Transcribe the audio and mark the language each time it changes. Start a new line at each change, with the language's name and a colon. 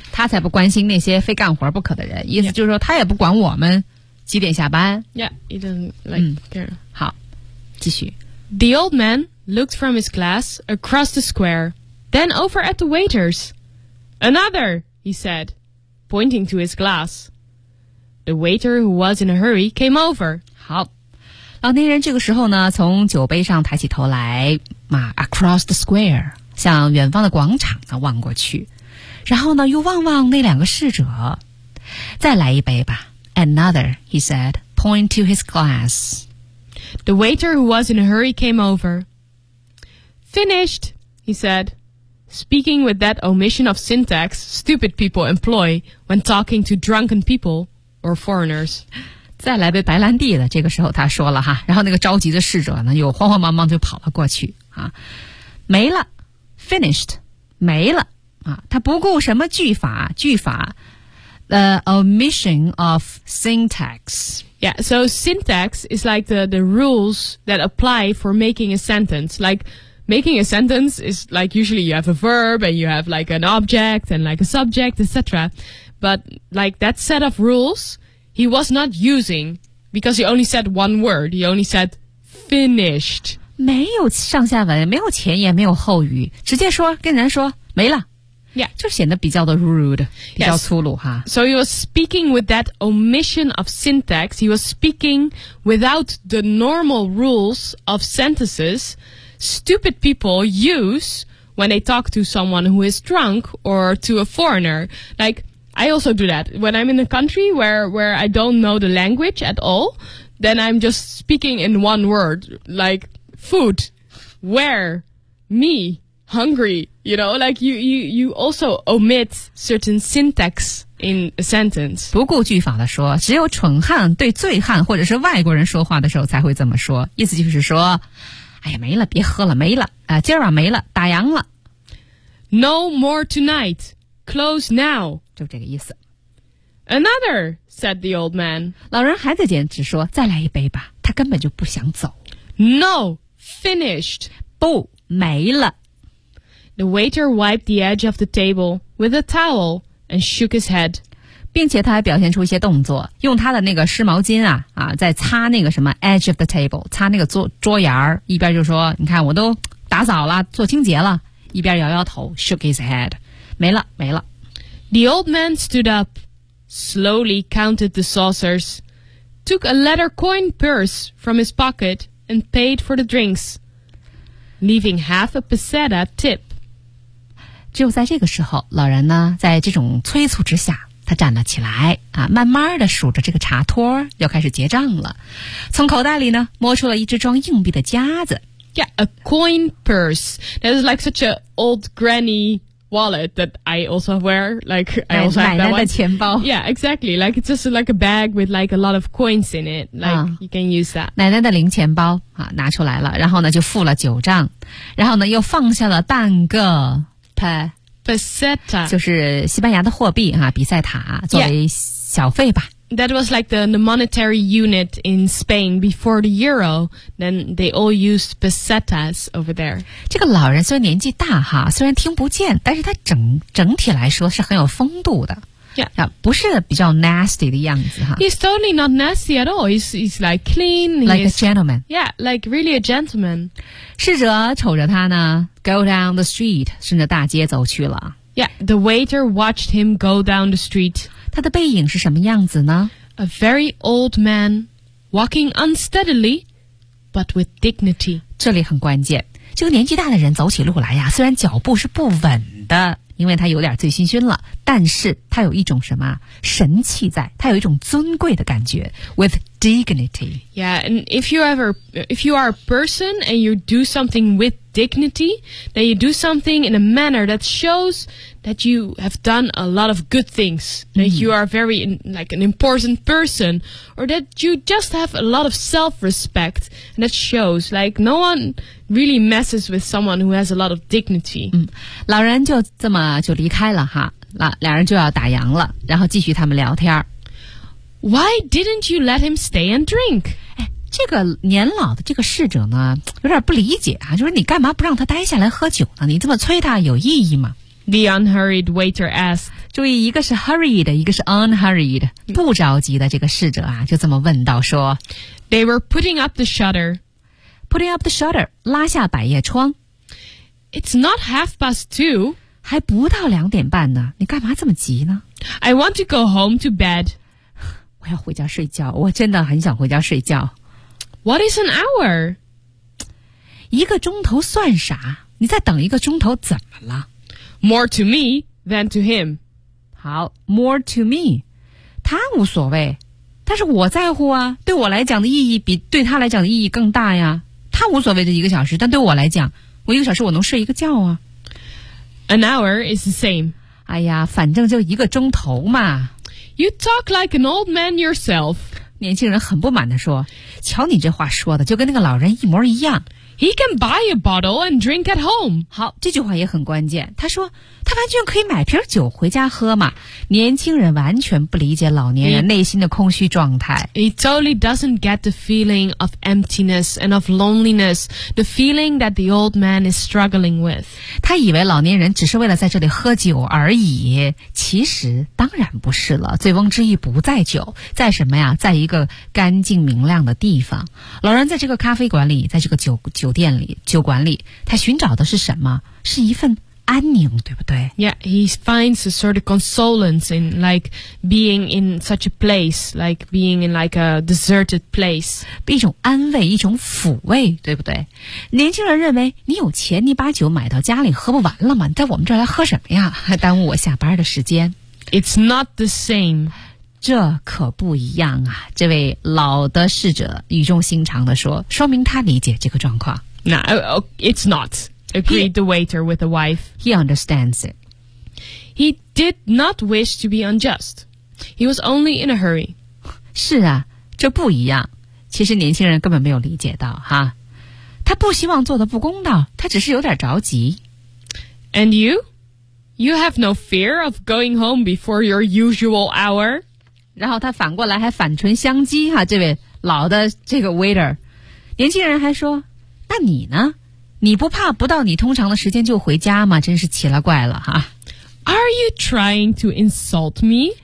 Chinese: 他才不关心那些非干活不可的人。意思就是说他也不管我们几点下班。
English: Yeah, he doesn't like, care.
Chinese: 好,继续。
English: The old man... looked from his glass across the square, then over at the waiters. Another, he said, pointing to his glass. The waiter who was in a hurry came over.
Chinese: 好，老年人这个时候呢，从酒杯上抬起头来，啊，
English: across the square,
Chinese: 向远方的广场呢望过去，然后呢又望望那两个侍者。再来一杯吧。
English: Another, he said, pointing to his glass. The waiter who was in a hurry came over. Finished, he said, speaking with that omission of syntax stupid people employ when talking to drunken people or foreigners.
Chinese: 再来杯白兰地的，这个时候他说了哈，然后那个着急的侍者呢，又慌慌忙忙就跑了过去啊，没了 ，
English: finished，
Chinese: 没了啊，他不顾什么句法 ，
English: the omission of syntax. Yeah, so syntax is like the rules that apply for making a sentence, like. Making a sentence is like usually you have a verb and you have like an object and like a subject, etc. But like that set of rules, he was not using because he only said one word. He only said finished.
Chinese: 没有上下文，没有前言，没有后语，直接说跟人说没了。
English: Yeah.
Chinese: 就显得比较的
English: rude,
Chinese: 比较粗鲁哈。
English: So he was speaking with that omission of syntax. He was speaking without the normal rules of sentences stupid people use when they talk to someone who is drunk or to a foreigner. Like, I also do that. When I'm in a country where I don't know the language at all, then I'm just speaking in one word, like food, where, me, hungry, you know, like you also omit certain syntax in a sentence.
Chinese: 不顾句法的说，只有蠢汉对醉汉或者是外国人说话的时候才会这么说。意思就是说，哎呀，没了，别喝了，没了，啊，今儿晚没了，打烊了。
English: No more tonight. Close now.
Chinese: 就这个意思。
English: Another, said the old man.
Chinese: 老人还在坚持说，再来一杯吧，他根本就不想走。
English: No, finished.
Chinese: 不，没了。
English: The waiter wiped the edge of the table with a towel and shook his head.
Chinese: 并且他还表现出一些动作，用他的那个湿毛巾啊在擦那个什么
English: edge of the table,
Chinese: 擦那个桌沿儿，一边就说，你看我都打扫了，做清洁了，一边摇摇头
English: shook his head.
Chinese: 没了，没了。
English: The old man stood up, slowly counted the saucers, took a leather coin purse from his pocket, and paid for the drinks, leaving half a peseta tip.
Chinese: 只有在这个时候，老人呢，在这种催促之下，他站了起来，啊，慢慢地数着这个茶托，又开始结账了。从口袋里呢，摸出了一只装硬币的夹子。
English: Yeah, a coin purse. That is like such an old grannywallet that I also wear, like I also have that one.
Chinese: 奶奶的钱包。
English: Yeah, exactly. Like it's just like a bag with like a lot of coins in it. Like you can use that.
Chinese: 奶奶的零钱包啊，拿出来了，然后呢就付了九账，然后呢又放下了半个
Spanish: peseta,
Chinese: 就是西班牙的货币啊，比塞塔作为小费吧。
English: That was like the monetary unit in Spain before the euro. Then they all used pesetas over there.
Chinese: 这个老人虽然年纪大哈，虽然听不见，但是他整体来说是很有风度的。 Yeah. 啊，不是比较
English: nasty
Chinese: 的样子哈。
English: He's totally not nasty at all. He's like clean. Like a gentleman. Yeah, like really a gentleman.
Chinese: 侍者瞅着他呢 ，
English: go down the street，
Chinese: 顺着大街走去了。
English: Yeah, the waiter watched him go down the street.
Chinese: 他的背影是什么样子呢
English: ？A very old man, walking unsteadily, but with dignity.
Chinese: 这里很关键，这个年纪大的人走起路来呀，虽然脚步是不稳的，因为他有点醉醺醺了，但是他有一种什么神气在，他有一种尊贵的感觉 ，
English: with dignity. Yeah, and if you are a person and you do something with dignity, then you do something in a manner that shows. That you have done a lot of good things, that you are very like an important person, or that you just have a lot of self-respect, and that shows like no one really messes with someone who has a lot of dignity.
Chinese: 嗯，老人就这么就离开了哈，两人就要打烊了，然后继续他们聊天。
English: Why didn't you let him stay and drink?
Chinese: 哎，这个年老的这个侍者呢，有点不理解啊，就是你干嘛不让他待下来喝酒呢？你这么催他有意义吗？
English: The unhurried waiter asked.
Chinese: 注意，一个是
English: hurried，
Chinese: 一个是
English: unhurried，
Chinese: 不着急的这个侍者啊，就这么问道说。
English: They were putting up the shutter. Putting up the shutter，
Chinese: 拉下百叶窗。
English: It's not half past two.
Chinese: 还不到两点半呢，你干嘛这么急呢
English: ？I want to go home to bed.
Chinese: 我要回家睡觉，我真的很想回家睡觉。 What is an hour? 一个钟头算啥？你再等一个钟头怎么了？
English: More to me than to him.
Chinese: 好 ,
English: more to me.
Chinese: 他无所谓。但是我在乎啊，对我来讲的意义比对他来讲的意义更大呀。他无所谓这一个小时，但对我来讲，我一个小时我能睡一个觉啊。
English: An hour is the same.
Chinese: 哎呀，反正就一个钟头嘛。
English: You talk like an old man yourself.
Chinese: 年轻人很不满地说，瞧你这话说的就跟那个老人一模一样。
English: He can buy a bottle and drink at home.
Chinese: 好，这句话也很关键。他说，他完全可以买瓶酒回家喝嘛。年轻人完全不理解老年人内心的空虚状态。
English: He totally doesn't get the feeling of emptiness and of loneliness, the feeling that the old man is struggling with.
Chinese: 他以为老年人只是为了在这里喝酒而已，其实当然不是了。醉翁之意不在酒，在什么呀？在一个干净明亮的地方。老人在这个咖啡馆里，在这个酒馆里，他寻找的是什么？是一份安宁，对不对？
English: Yeah, he finds a sort of consolence in like being in such a place, like being in like a deserted place.
Chinese: 一种安慰，一种抚慰，对不对？年轻人认为你有钱，你把酒买到家里喝不完了吗？你在我们这儿来喝什么呀？还耽误我下班的时间。
English: It's not the same.
Chinese: 这可不一样啊！这位老的侍者语重心长地说，说明他理解这个状况。
English: It's not. Agreed the waiter with the wife. He understands it. He did not wish to be unjust. He was only in a hurry.
Chinese: 是啊，这不一样。其实年轻人根本没有理解到哈，他不希望做得不公道，他只是有点着急。
English: And you? You have no fear of going home before your usual hour?
Chinese: 然后他反过来还反唇相讥哈，这位老的这个 waiter。年轻人还说，那你呢？你不怕不到你通常的时间就回家吗？真是奇了怪了哈。
English: Are you trying to insult me?